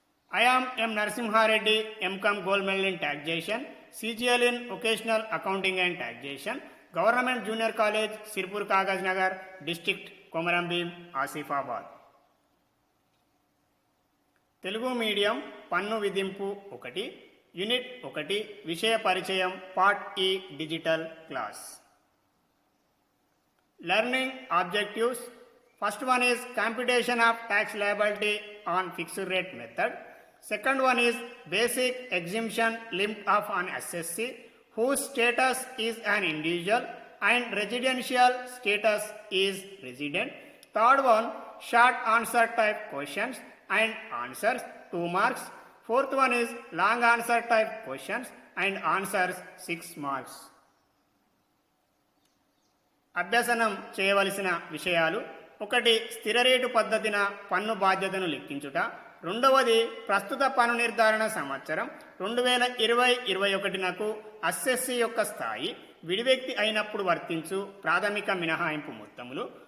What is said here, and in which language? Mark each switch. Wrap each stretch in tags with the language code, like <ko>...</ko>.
<en>I am M. Narasimha Reddy, M.Com Gold Medal in Taxation, CGL in Occasional Accounting and Taxation, Government Junior College, Sirpur Kagaz Nagar, District Komarambim, Asifabad.</en> <te>Telugu medium పన్ను విధింపు 1 unit 1 విషయ పరిచయం part ఈ digital class.</te> <en>Learning objectives. First one is computation of tax liability on fixed rate method. Second one is basic exemption limit of an assessee whose status is an individual and residential status is resident. Third one, short answer type questions and answers 2 marks. Fourth one is long answer type questions and answers 6 marks.</en> <te>అభ్యసనం చేయవలసిన విషయాలు: 1 స్థిర rate పద్ధతిన పన్ను బాధ్యతను లెక్కించుట. 2వది ప్రస్తుత పన్ను నిర్ధారణ సంవత్సరం 2020-21 అసెస్సీ యొక్క స్థాయి, విడివ్యక్తి అయినప్పుడు వర్తించు ప్రాథమిక మినహాయింపు మొత్తములు.</te>